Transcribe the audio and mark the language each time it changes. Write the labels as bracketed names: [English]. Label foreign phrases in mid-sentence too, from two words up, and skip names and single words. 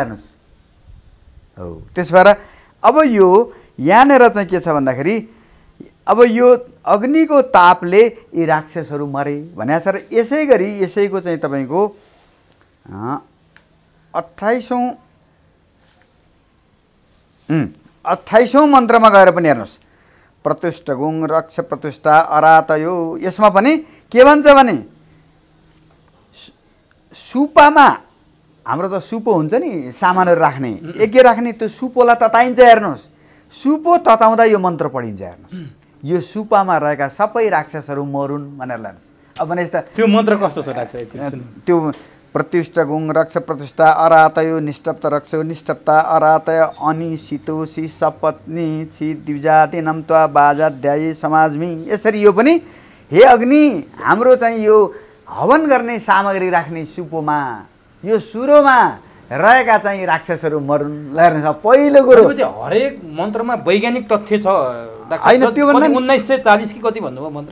[Nepali] हेर्नुहोस् हो, त्यसो भएर अब यो यहाँनिर चाहिँ के छ भन्दाखेरि अब यो अग्निको तापले यी राक्षसहरू मरे भनेको छ। र यसै गरी यसैको चाहिँ तपाईँको 28औं मन्त्रमा गएर पनि हेर्नुहोस्, [Sanskrit] प्रत्युष्ट गुङ रक्ष प्रत्युष्टा अरातयो। [Nepali] यसमा पनि के भन्छ भने सुपामा हाम्रो त सुपो हुन्छ नि सामानहरू राख्ने, यज्ञ राख्ने, त्यो सुपोलाई तताइन्छ। हेर्नुहोस् सुपो तताउँदा यो मन्त्र पढिन्छ। हेर्नुहोस् यो सुपामा रहेका सबै राक्षसहरू मरुन् भनेर लानुहोस्। अब भने त्यो मन्त्र कस्तो छ डाक्टर? [Sanskrit] त्यो प्रत्युष्ट गुङ रक्ष प्रतिष्ठा अरातयो निष्टप्त रक्षो निष्टप्ता अरातय अनिशितोषि सपत्नी छि द्विजाति नम्त्वा बाजाध्यायी समाजमी। [Nepali] यसरी यो पनि हे अग्नि हाम्रो चाहिँ यो हवन गर्ने सामग्री राख्ने सुपोमा यो सुरोमा रहेका चाहिँ राक्षसहरू मरुन्। हेर्नुहोस् पहिलो कुरो हरेक मन्त्रमा वैज्ञानिक तथ्य छ होइन, त्यो 1940 कि कति भन्नुभयो मन्त्र